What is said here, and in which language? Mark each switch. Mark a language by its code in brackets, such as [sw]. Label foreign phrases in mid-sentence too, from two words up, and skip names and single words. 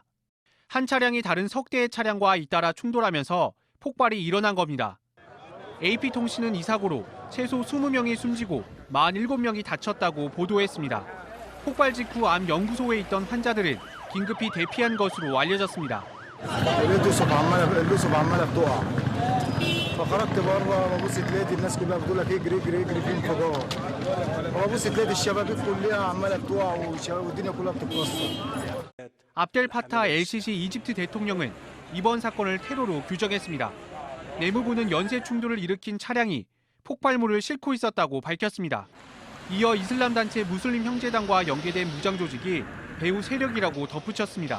[ko] 한 차량이 다른 석 대의 차량과 잇따라 충돌하면서 폭발이 일어난 겁니다. AP통신은 이 사고로 최소 20명이 숨지고 47명이 다쳤다고 보도했습니다. 폭발 직후 암 연구소에 있던 환자들은 긴급히 대피한 것으로 알려졌습니다. [ar] اللصب عماله بتقع فخرجت بره ببص تلاقي الناس كلها بتقول لك اجري اجري اجري في انفجار فببص تلاقي الشبابيك كلها عماله بتقع والدنيا كلها بتتكسر. [ko] 압델 파타 LCC 이집트 대통령은 이번 사건을 테러로 규정했습니다. 내무부는 연쇄 충돌을 일으킨 차량이 폭발물을 싣고 있었다고 밝혔습니다. 이어 이슬람 단체 무슬림 형제단과 연계된 무장 조직이 배후 세력이라고 덧붙였습니다.